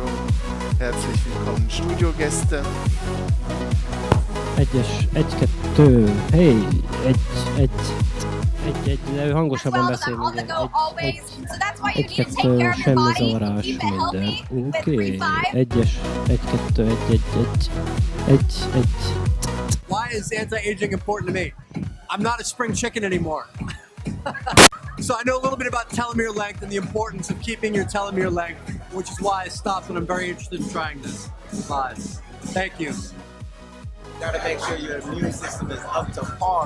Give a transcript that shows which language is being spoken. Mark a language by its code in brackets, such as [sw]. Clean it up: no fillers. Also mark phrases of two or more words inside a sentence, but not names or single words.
[de] Herzlich willkommen Studiogäste. [hu] Hey, de hangosabban beszél minden. Semmi zavarás, minden. Oké. Egy. [en] Why is anti-aging important to me? I'm not a spring chicken anymore. So I know a little bit about telomere length and the importance of keeping your telomere length, which is why I stopped, and I'm very interested in trying this live. Thank you. You gotta make sure your immune system is up to par.